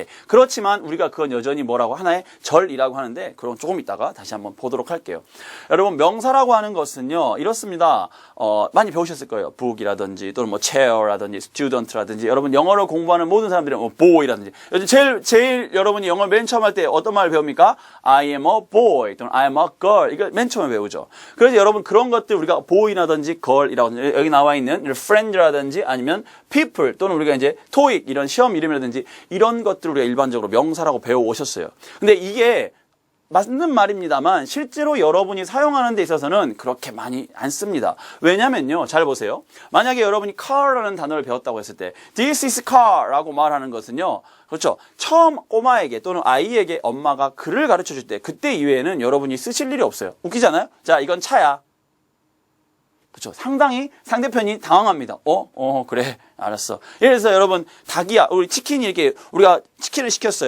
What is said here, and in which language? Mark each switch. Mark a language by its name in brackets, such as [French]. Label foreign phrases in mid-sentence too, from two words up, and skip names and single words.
[Korean] 그렇지만 우리가 그건 여전히 뭐라고 하나의 절이라고 하는데 그럼 조금 이따가 다시 한번 보도록 할게요. 여러분 명사라고 하는 것은요 이렇습니다. 많이 배우셨을 거예요. book이라든지 또는 뭐 chair라든지 student라든지 여러분 영어를 공부하는 모든 사람들은 뭐 boy라든지 요즘 제일 여러분이 영어 맨 처음 할 때 어떤 말을 배웁니까? [English] I am a boy 또는 I am a girl [Korean] 이거 맨 처음에 배우죠. 그래서 여러분 그런 것들 우리가 boy라든지 girl이라고 여기 나와 있는 friend라든지 아니면 people 또는 우리가 이제 TOEIC 이런 시험 이름이라든지 이런 것들 우리가 일반적으로 명사라고 배워 오셨어요. 근데 이게 맞는 말입니다만 실제로 여러분이 사용하는 데 있어서는 그렇게 많이 안 씁니다. 왜냐면요. 잘 보세요. 만약에 여러분이 car라는 단어를 배웠다고 했을 때 [English] this is car [Korean] 라고 말하는 것은요. 그렇죠. 처음 꼬마에게 또는 아이에게 엄마가 글을 가르쳐 줄 때 그때 이외에는 여러분이 쓰실 일이 없어요. 웃기잖아요. 자, 이건 차야. 그렇죠. 상당히 상대편이 당황합니다. 그래. 알았어. 예를 들어서 여러분 닭이야. 우리 치킨이 이렇게 우리가 치킨을 시켰어요.